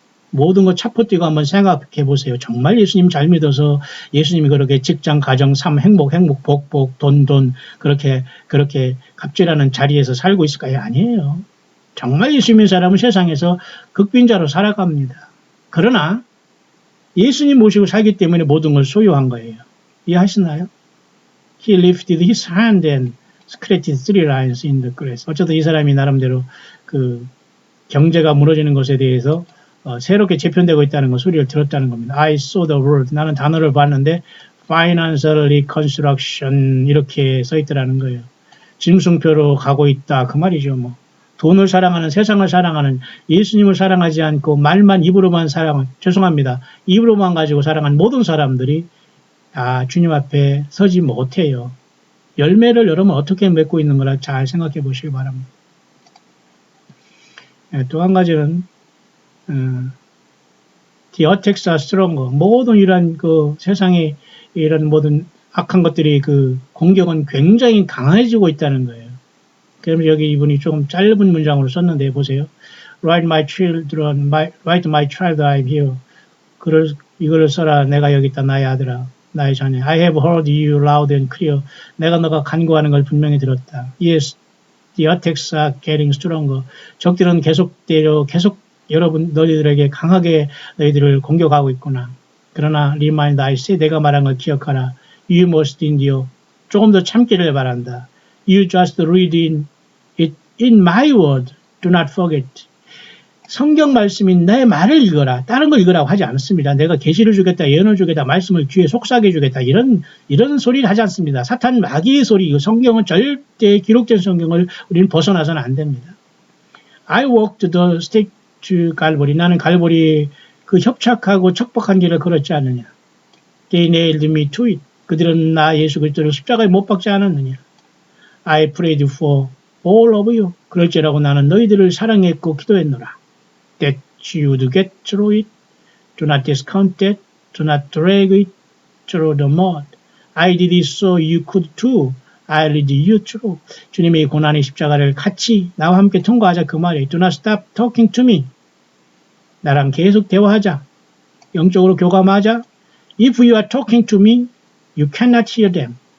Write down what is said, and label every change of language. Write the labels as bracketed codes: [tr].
[ko] 모든 것 차포 뛰고 한번 생각해 보세요. 정말 예수님 잘 믿어서 예수님이 그렇게 직장, 가정, 삶, 행복, 복, 돈, 그렇게 갑질하는 자리에서 살고 있을까요? 아니에요. 정말 예수 믿는 사람은 세상에서 극빈자로 살아갑니다. 그러나 예수님 모시고 살기 때문에 모든 걸 소유한 거예요. 이해하시나요? [en] He lifted his hand and scratched 3 lines in the grass. [ko] 어쨌든 이 사람이 나름대로 그 경제가 무너지는 것에 대해서 새롭게 재편되고 있다는 거 소리를 들었다는 겁니다. [en] I saw the word. [ko] 나는 단어를 봤는데 [en] financial reconstruction [ko] 이렇게 써 있더라는 거예요. 짐승표로 가고 있다. 그 말이죠. 돈을 사랑하는, 세상을 사랑하는, 예수님을 사랑하지 않고 말만 입으로만 죄송합니다. 입으로만 가지고 사랑하는 모든 사람들이 주님 앞에 서지 못해요. 열매를 여러분 어떻게 맺고 있는 거라 잘 생각해 보시기 바랍니다. 또 한 가지는 [en] The attacks are stronger. [ko] 모든 이런 세상의 이런 모든 악한 것들이 공격은 굉장히 강해지고 있다는 거예요. 그럼 여기 이분이 조금 짧은 문장으로 썼는데 보세요. [en] Write my child, I'm here. [ko] 이거를 써라. 내가 여기 있다. 나의 아들아. 나의 자녀. [en] I have heard you loud and clear. [ko] 내가 너가 간구하는 걸 분명히 들었다. [en] Yes, the attacks are getting stronger. [ko] 적들은 계속 너희들에게 강하게 너희들을 공격하고 있구나. 그러나 [en] remind I say [ko] 내가 말한 걸 기억하라. [en] You must endure. [ko] 조금 더 참기를 바란다. [en] You just read it in my word. Do not forget. [ko] 성경 말씀이 내 말을 읽어라. 다른 걸 읽으라고 하지 않습니다. 내가 계시를 주겠다, 예언을 주겠다, 말씀을 귀에 속삭여 주겠다. 이런 소리를 하지 않습니다. 사탄 마귀의 소리. 성경은 절대 기록된 성경을 우리는 벗어나서는 안 됩니다. [en] I walked the stake to Calvary. [ko] 나는 갈보리 협착하고 척박한 길을 걸었지 않느냐. [en] They nailed me to it. [ko] 그들은 나 예수 그리스도를 십자가에 못 박지 않았느냐. [en] I prayed for all of you. [ko] 그럴지라고 나는 너희들을 사랑했고 기도했노라. [en] That you would get through it. Do not discount it. Do not drag it through the mud. I did it so you could too. I lead you through. [ko] 주님의 고난의 십자가를 같이 나와 함께 통과하자 그 말이에요. [en] Do not stop talking to me. [ko] 나랑 계속 대화하자. 영적으로 교감하자. [en] If you are talking to me, you cannot hear them.